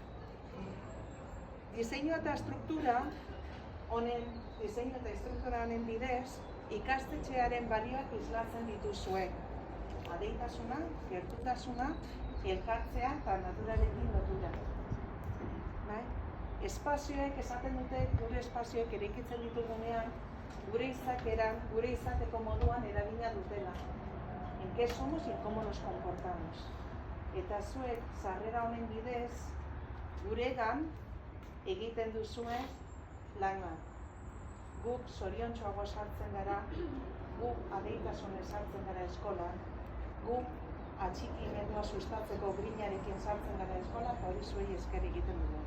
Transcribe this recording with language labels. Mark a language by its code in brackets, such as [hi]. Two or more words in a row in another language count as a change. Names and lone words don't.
[eu] Diseinu eta estruktura honen bidez, ikastetxearen balioak islatzen dituzue. Adeitasuna, gertutasuna, elkartzea eta naturarekin lotura. Espazioek esaten dute, gure espazioek eraikitzen ditugunean, gure izakeran, gure izateko moduan eragina dutela. [es] En qué somos y cómo nos comportamos. [eu] Eta zuek sarrera honen bidez, guregan egiten duzue lana. Guk zoriontsuago sartzen gara, guk adeitasunez sartzen gara eskolan, guk atxikimendua sustatzeko grinarekin sartzen gara eskola, eta hori zuei esker egiten dugu.